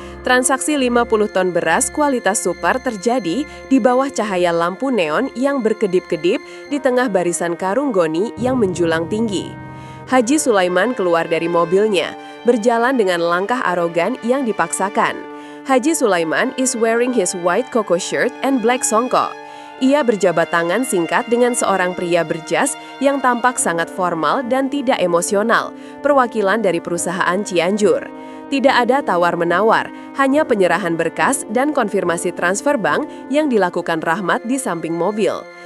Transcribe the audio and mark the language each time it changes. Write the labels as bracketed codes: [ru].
[id] Transaksi 50 ton beras kualitas super terjadi di bawah cahaya lampu neon yang berkedip-kedip di tengah barisan karung goni yang menjulang tinggi. Haji Sulaiman keluar dari mobilnya, berjalan dengan langkah arogan yang dipaksakan. [en] Haji Sulaiman is wearing his white koko shirt and black songkok. [id] Ia berjabat tangan singkat dengan seorang pria berjas yang tampak sangat formal dan tidak emosional, perwakilan dari perusahaan Cianjur. Tidak ada tawar-menawar, hanya penyerahan berkas dan konfirmasi transfer bank yang dilakukan Rahmat di samping mobil.